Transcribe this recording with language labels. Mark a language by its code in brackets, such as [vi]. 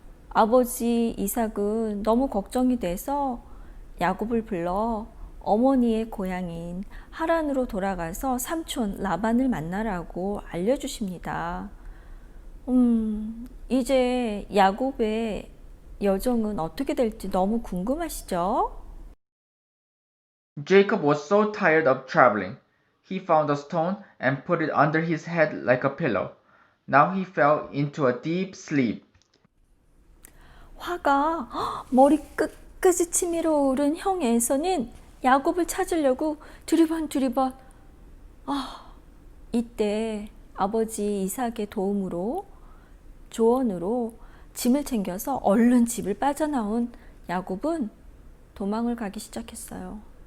[ko] 아버지 이삭은 너무 걱정이 돼서 야곱을 불러 어머니의 고향인 하란으로 돌아가서 삼촌 라반을 만나라고 알려주십니다. 이제 야곱의 여정은 어떻게 될지 너무 궁금하시죠? [en] Jacob was so tired of traveling. He found a stone and put it under his head like a pillow. Now he fell into a deep sleep. [ko] 화가 머리 끝까지 치밀어 오른 형 에서는 야곱을 찾으려고 두리번 이때 아버지 이삭의 도움으로 조언으로 짐을 챙겨서 얼른 집을 빠져나온 야곱은 도망을 가기 시작했어요.